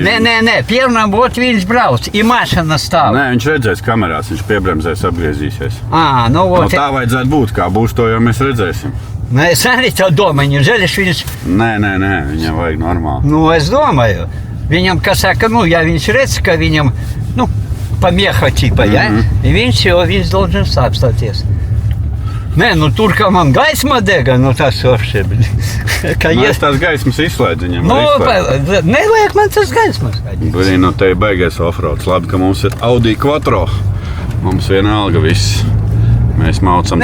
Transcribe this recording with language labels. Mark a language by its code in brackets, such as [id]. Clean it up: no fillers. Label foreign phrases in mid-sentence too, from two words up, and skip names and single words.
[lv] Nē, pirmām вот viņš brauc, i mašina stāv. Nē, viņš redzēs kamerās, viņš piebremzēs, apgriezīsies. Nu No вот. tā vajadzētu būt, kā būs to jau mēs redzēsim. Nu, es arī tā domāju, nežēliš viņš... Nē, viņam vajag normāli. Nu, es domāju, viņam, kas saka, nu, ja viņš redz, ka viņam, nu, [ru] помеха типа, ja? [lv] И viņš должен apstāties. Nē, nu tur, kā man gaisma dega, nu tas вообще, Es tās gaismas izslēdzu viņam. Nu, nevajag man tas gaismas. Blin, nu te ir baigais offroads. Labi, ka mums ir Audi Quattro. Mums vienalga viss. Mēs maucam